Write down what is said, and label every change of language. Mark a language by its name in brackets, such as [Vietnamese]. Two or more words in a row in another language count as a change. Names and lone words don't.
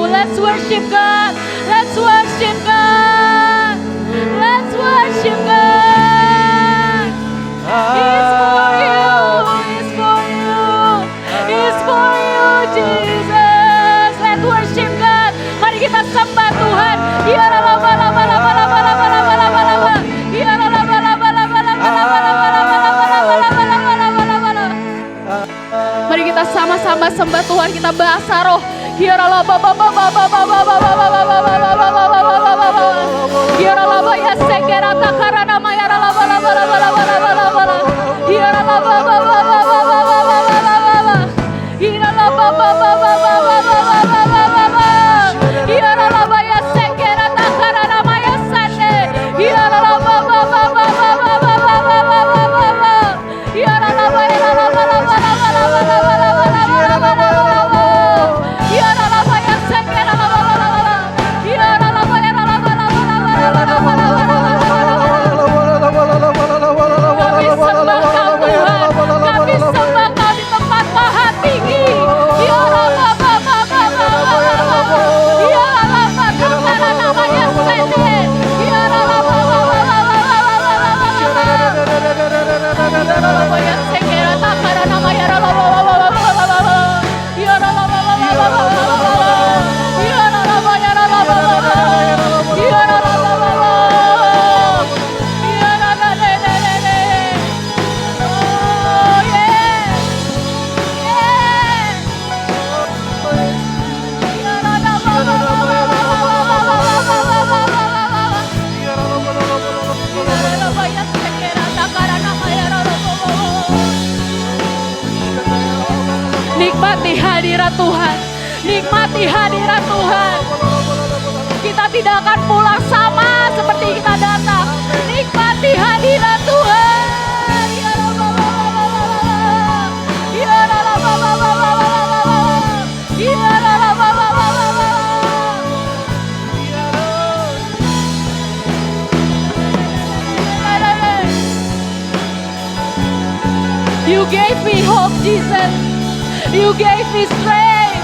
[English] Let's worship God. Let's worship God. Let's worship God. He is for you. He is for you. He is for you, Jesus. Let's worship God. [Indonesian] Mari kita sembah Tuhan. Ya laba laba laba laba laba laba laba laba. Ya laba laba laba laba laba laba laba. Mari kita sama-sama sembah Tuhan, kita bahasa roh. Ya laba laba laba laba laba. Ya laba ya sekera takara nama ya laba laba laba laba laba. Ya laba laba laba laba. Ya laba laba laba. Ya laba ya sekera takara nama ya sande. Ya laba laba laba. Ya laba ya laba laba laba. Ya laba ya sekera laba laba. Ya laba ya laba laba laba. Kami sembah Kau Tuhan. Kami sembah Kau di tempat maha tinggi. Ya laba laba laba. Ya laba takara nama ya sende. Ya laba laba laba ya sekera takara nama ya laba laba. Ya laba laba. Ya laba ya laba. Ya laba laba. Ya laba lele. [English] Oh yeah. Yeah. Ya laba laba. Ya laba ya sekera takara nama ya laba. [Indonesian] Nikmati hadirat Tuhan. Nikmati hadirat Tuhan. Kita tidak akan pulang sama seperti kita datang. Nikmati hadirat Tuhan. [Arabic] Ya Rabba. Ya Rabba. Ya Rabba. [English] You gave me hope, Jesus. You gave me strength.